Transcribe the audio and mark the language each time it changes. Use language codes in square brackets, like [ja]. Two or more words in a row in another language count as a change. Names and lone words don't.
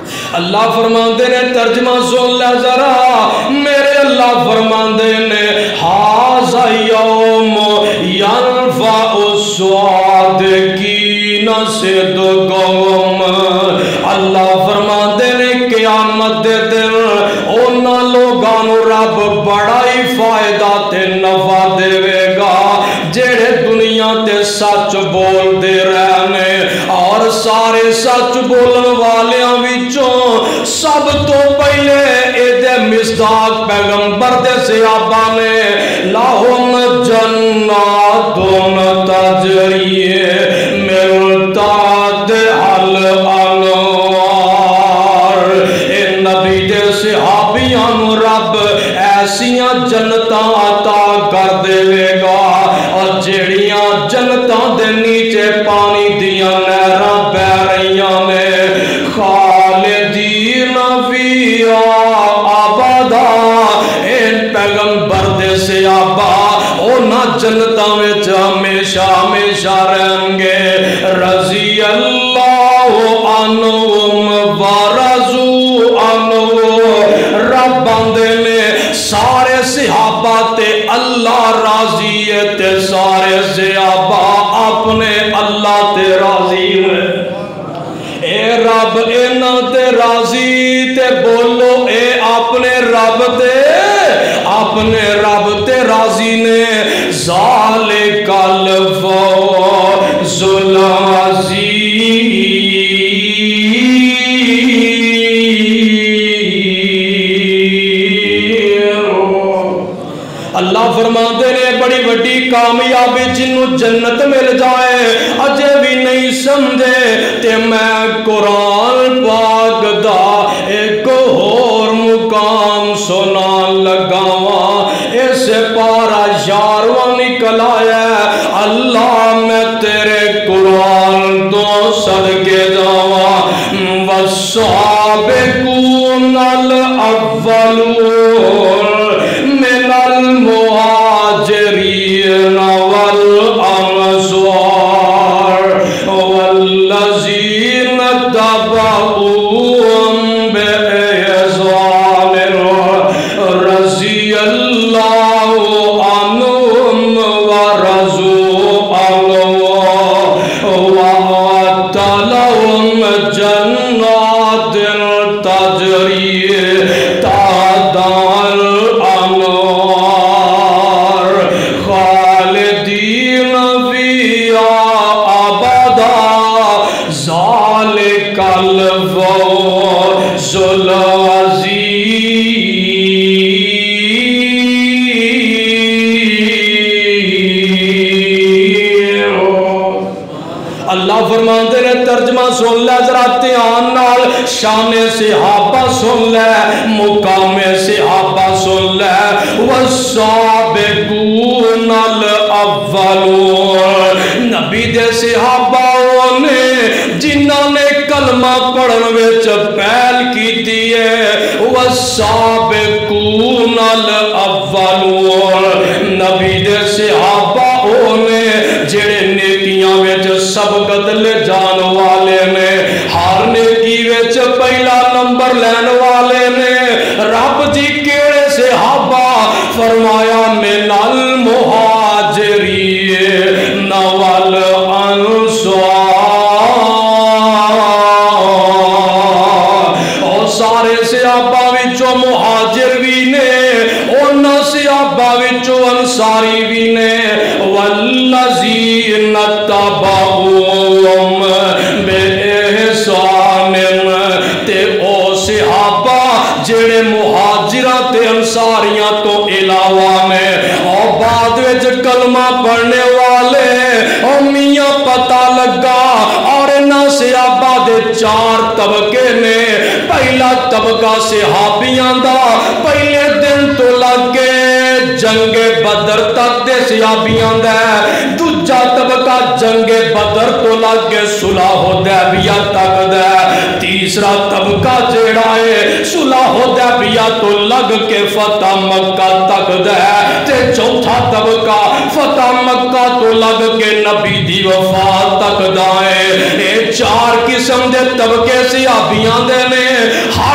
[pa] اللہ فرماندے نے ترجمہ سن لے ذرا میرے اللہ فرماندے نے [ar] ھذا یوم ینفع الصادقین [pa] صدقہم اللہ فرماندے نے قیامت دے دن انہاں لوگاں نوں رب بڑا ہی فائدہ تے نفع دے گا جڑے دنیا تے سچ بول دے رہنے اور سارے سچ بولن والیاں وچوں سب تو پہلے ایدے مصداق پیغمبر دے صحابہ نے [ar] لہم جنات تجری من تحتہا [pa] الانہار اے نبی دے صحابیاں نوں رب ایسیاں جنتاں عطا کر دے گا اور جڑیاں جنتاں دے نیچے پانی دیاں نہراں بہ رہیاں نے [ar] خالدین فیہا ابدا [pa] ان پیغمبر دے صحابہ انہاں جنتاں وچ ہمیشہ ہمیشہ رہیں گے [ar] رضی اللہ عنہم ورضوا عنہ [pa] رب آندے نے سارے صحابہ تے اللہ راضی ہے تے سارے صحابہ اپنے اللہ تے راضی ہے اے رب انہاں تے راضی تے بولو اے اپنے رب تے راضی نے [ar] ذالک الفوز العظیم [pa] اللہ فرماتے نے بڑی بڑی کامیابی جنوں جنت مل جائے اجے بھی نہیں سمجھے تے میں قرآن پاک دا ایک اور مقام سنان لگاواں اس پارا یارواں نکل آیا اللہ میں تیرے قرآن تو صدقے جاواں [ar] والسابقون الاولون من المہاجرین والانصار والذین تبعوهم بإحسان رضی اللہ عنہم ورضوا عنہ وأعد لهم جنات تجری تحتہا الانہار خالدین فیہا ابدا ذالک الفوز العظیم [pa] اللہ فرماتے نے ترجمہ سن لے ذرا دھیان نال شان صحابہ سن لے مقام صحابہ سن لے [ar] والسابقون الاولون [pa] نبی دے صحابہ نے جنہاں نے کلمہ پڑھن وچ پہل کیتی ہے [ar] والسابقون الاولون [pa] نبی دے صحابہ نے جڑے نیکیاں وچ سبقت لے جان والے نے ہر نیکی وچ پہلا نمبر لین والے نے رب جی کیڑے صحابہ فرمایا من [ar] المہاجرین والانصار [pa] اور سارے صحابہ وچوں مہاجر بھی نے انہاں صحابہ وچوں انصاری بھی نے [ar] والذین تبعوهم [pa] بإحسان تے او صحابہ جڑے مہاجراں تے انصاریاں تو علاوہ نے اور بعد وچ کلمہ پڑھنے والے او میاں پتہ لگا اور انہاں صحابہ دے چار طبقے نے پہلا طبقہ صحابیاں دا پہلے دن تو لگے جنگ بدر تک دے صحابیاں دا دوجا طبقہ جنگ بدر تو لگے صلح حدیبیہ تک دا تیسرا طبقہ جڑا ہے صلح حدیبیہ تو لگ کے فتح مکہ تک دا تے چوتھا طبقہ فتح مکہ تو لگ کے نبی دی وفات تک دا ہے اے چار قسم دے طبقے صحابیاں دے نے